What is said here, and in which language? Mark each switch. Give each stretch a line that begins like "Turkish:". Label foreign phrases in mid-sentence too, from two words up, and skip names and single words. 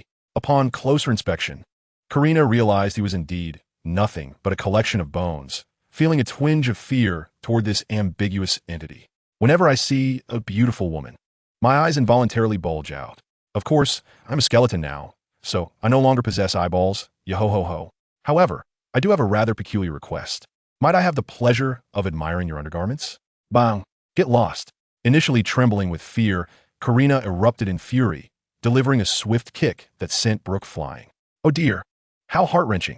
English: Upon closer inspection, Karina realized he was indeed nothing but a collection of bones, feeling a twinge of fear toward this ambiguous entity. "Whenever I see a beautiful woman, my eyes involuntarily bulge out. Of course, I'm a skeleton now, so I no longer possess eyeballs, yo-ho-ho-ho. However, I do have a rather peculiar request. Might I have the pleasure of admiring your undergarments?" "Bang! Get lost." Initially trembling with fear, Karina erupted in fury, delivering a swift kick that sent Brooke flying. "Oh dear! How heart-wrenching.